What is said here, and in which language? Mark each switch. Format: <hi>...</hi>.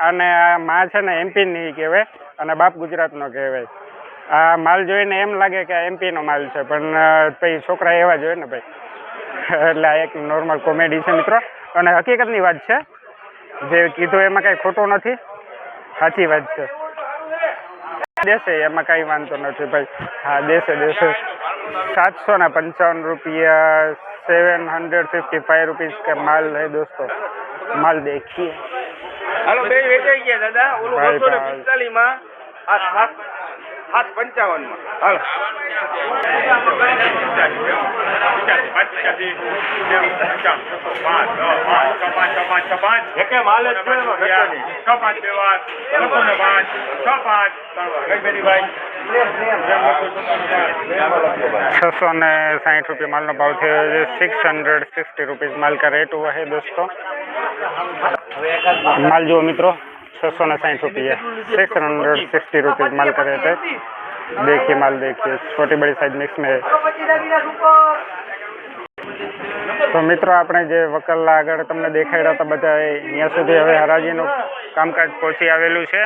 <gu>અને આ માં છે ને એમપીની કહેવાય અને બાપ ગુજરાતનો કહેવાય. આ માલ જોઈને એમ લાગે કે આ એમપીનો માલ છે, પણ પછી છોકરા એવા જોઈએ ને ભાઈ, એટલે આ એક નોર્મલ કોમેડી છે મિત્રો. અને હકીકતની વાત છે, જે કીધું એમાં કાંઈ ખોટું નથી, સાચી વાત છે. દેશે એમાં કાંઈ વાંધો નથી ભાઈ. હા, દેશે 755 રૂપિયા,</gu> <hi>755 रुपीज़ का माल है दोस्तों. माल देखिए.</hi> <gu>હાલો બે વેચાઈ ગયા દાદા. ઓલું 245 માં આ 755 માં. હાલો એકે માલ જ છે એમાં ઘટે નહીં. 660 रुपये माल नो भाव थे.</gu> <hi>660 रुपीज़ माल का रेट हुआ है दोस्तों. माल जो मित्रों 660 रुपये, 660 रुपीज़ माल का रेट है. देखिए माल देखिए, छोटी बड़ी साइज मिक्स में है.</hi> <gu>તો મિત્રો, આપણે જે વકલના આગળ તમને દેખાડ્યા હતા બધા, અહીંયા સુધી હવે હરાજીનું કામકાજ પહોંચી આવેલું છે.</gu>